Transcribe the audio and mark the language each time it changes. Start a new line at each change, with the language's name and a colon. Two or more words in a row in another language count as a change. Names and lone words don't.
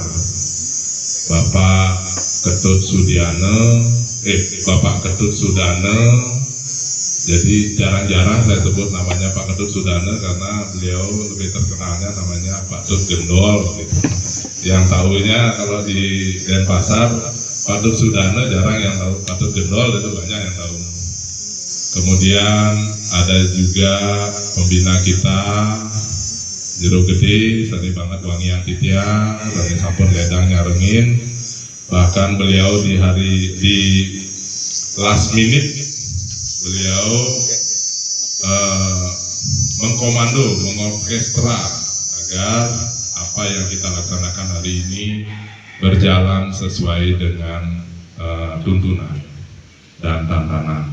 Indonesian: Bapak Ketut Sudana, jadi jarang-jarang saya sebut namanya Pak Ketut Sudana karena beliau lebih terkenalnya namanya Pak Tut Gendol gitu. Yang tahunya kalau di Denpasar Pak Tut Sudana jarang yang tahu, Pak Tut Gendol itu banyak yang tahu. Kemudian ada juga pembina kita Jero Gede, sering banget
Balinese: wangian titiang,
Indonesian: sering
Balinese: sampun ledang nyarengin.
Indonesian: Bahkan beliau di
English: last minute
Indonesian: beliau mengkomando, mengorkestra agar apa yang kita laksanakan hari ini berjalan sesuai dengan tuntunan dan tantangan.